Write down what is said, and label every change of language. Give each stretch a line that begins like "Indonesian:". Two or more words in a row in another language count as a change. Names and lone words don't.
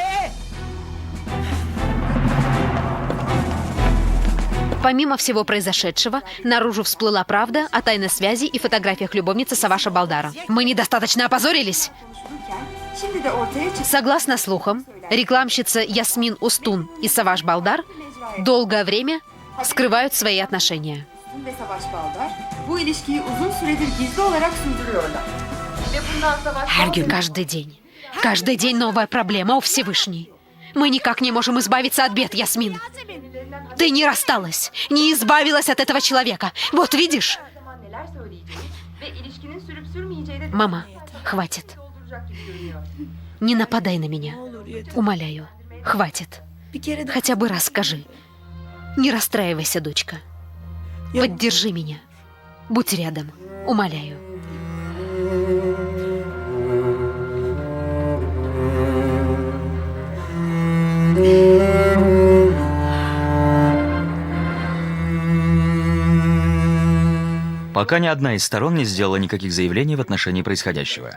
Russian: Помимо всего произошедшего, наружу всплыла правда о тайной связи и фотографиях любовницы Саваша Балдара. Мы недостаточно опозорились? Согласно слухам, рекламщица Ясмин Устун и Саваш Балдар долгое время скрывают свои отношения.
Turkish: Ve Savaş Baldar bu ilişkiyi uzun süredir gizli olarak sürdürüyorlar. Ve bundan Savaş
Russian: Каждый день новая проблема у Всевышней. Мы никак не можем избавиться от бед, Ясмин. Ты не рассталась, не избавилась от этого человека. Вот видишь?
Turkish: zaman neler söyleyeceği ve ilişkinin sürüp sürmeyeceği de
Russian: Мама, хватит.
Turkish: dolduracak gibi görünüyor.
Russian: Не нападай на меня. Умоляю, хватит. Хотя бы раз скажи. Не расстраивайся, дочка. Поддержи меня. Будь рядом. Умоляю. Пока ни одна из сторон не сделала никаких заявлений в отношении происходящего.